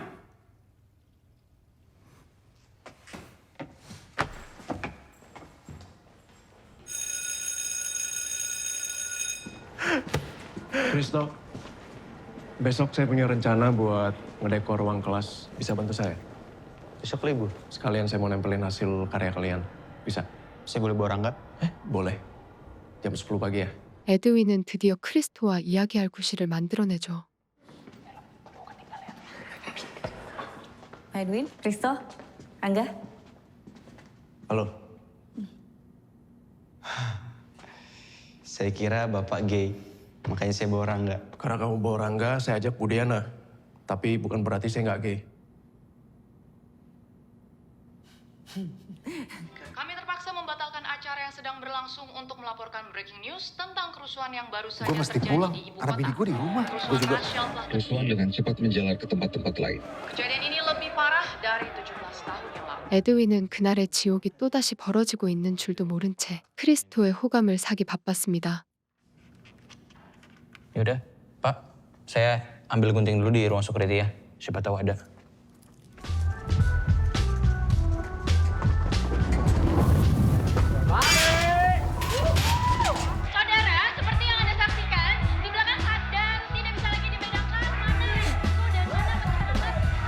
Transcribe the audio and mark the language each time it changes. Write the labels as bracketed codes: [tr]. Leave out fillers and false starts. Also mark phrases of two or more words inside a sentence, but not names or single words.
[id] Kristo, besok saya punya rencana buat ngedekor ruang kelas. Bisa bantu saya? Besok libur. Sekalian saya mau nempelin hasil karya kalian. Bisa? Saya boleh bawa Rangga? Boleh. Jam 10 pagi ya. [ko] 에드윈은 드디어 크리스토와 이야기할 구실을 만들어내죠. [id] Edwin, Risto, Angga. Halo. Saya kira Bapak gay, makanya saya bawa Rangga. Karena kamu bawa Rangga, saya ajak Budiana. Tapi bukan berarti saya nggak gay. Kami terpaksa membatalkan acara yang sedang berlangsung untuk melaporkan [en] breaking news [id] tentang kerusuhan yang baru saja Gue mesti terjadi pulang. di ibu Karena kota. bini gue di rumah. Gue juga. Kerusuhan dengan cepat menjalar ke tempat-tempat lain. Kejadian ini lebih parah dari 17 tahun yang lalu. [ko] 에드윈은 그날의 지옥이 또다시 벌어지고 있는 줄도 모른 채 크리스토의 호감을 사기 바빴습니다. [id] Yaudah, Pak. Saya ambil gunting dulu di ruang security ya. Siapa tahu ada. Saudara, seperti yang Anda saksikan, di belakang sadar tidak bisa lagi dibedakan mana itu dan mana betul-betul.